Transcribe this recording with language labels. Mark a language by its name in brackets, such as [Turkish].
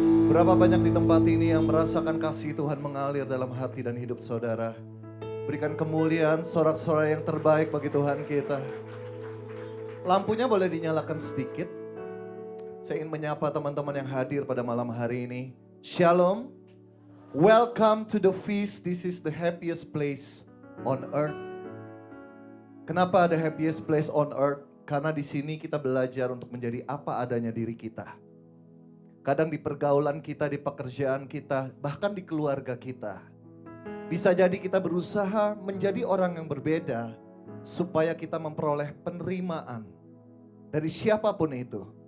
[Indonesian] Berapa banyak di tempat ini yang merasakan kasih Tuhan mengalir dalam hati dan hidup saudara. Berikan kemuliaan, sorak-sorai yang terbaik bagi Tuhan kita. Lampunya boleh dinyalakan sedikit. Saya ingin menyapa teman-teman yang hadir pada malam hari ini. [English] Shalom. Welcome to the feast. This is the happiest place on earth. Kenapa the happiest place on earth? [Indonesian] Karena di sini kita belajar untuk menjadi apa adanya diri kita. Kadang di pergaulan kita, di pekerjaan kita, bahkan di keluarga kita. Bisa jadi kita berusaha menjadi orang yang berbeda supaya kita memperoleh penerimaan dari siapapun itu.